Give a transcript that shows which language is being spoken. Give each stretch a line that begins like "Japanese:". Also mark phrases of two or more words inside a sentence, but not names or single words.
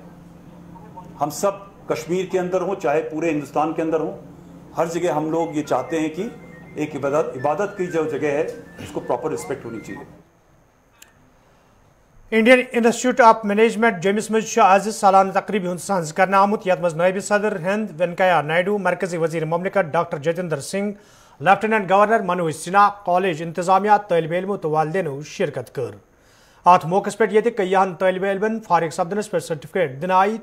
Hindi: हम सब कश्मीर के अंदर हो चाहे पूरे हिंदुस्तान के अंदर हो, हर जगह हम लोग ये चाहते हैं कि एक इबादत की जो जगह है उसको
English: proper respect
Hindi: होनी चाहिए।
Kashmiri: इंडियन इंस्टीट्यूट ऑफ मैनेजमेंट जमिस मज आज सालाना तकरीब हूं सज कर आमुत, यथ मज नायब सदर हिंद वेंकैया नायडू, मरकजी वजीर ममलिकत डॉक्टर जितेंद्र सिंह, लेफ्टिनेंट गवर्नर मनोज सिन्हा, कॉलेज इंतजामिया, तालिब इल्मो तो वालिदैन शिरकत कर। अत मौके पे कईयान तालिब इल्मन फारिग सपदनस पे सर्टिफिकेट दिन आई।